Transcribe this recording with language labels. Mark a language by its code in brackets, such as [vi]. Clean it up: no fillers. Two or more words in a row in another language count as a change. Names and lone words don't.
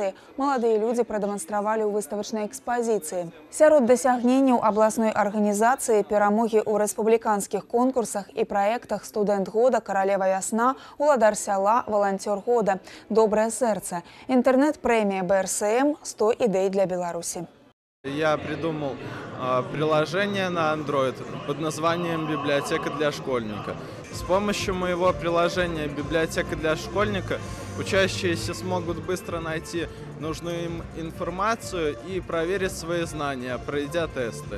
[be] адукацыі маладыя людзі прадэманстравалі ў выставачнай экспазіцыі. Сярод дасягненняў абласной арганізацыі перамогі ў рэспубліканскіх конкурсах і праектах «Студэнт года», «Каралева вясна», «Уладар сяла», «Валанцёр года», «Добрае сэрца», інтэрнэт-прэмія БРСМ «100 идей для Беларуси». [ru] Я придумал приложение на Android под названием «Библиотека для школьника». С помощью моего приложения «Библиотека для школьника» учащиеся смогут быстро найти нужную им информацию и проверить свои знания, пройдя тесты.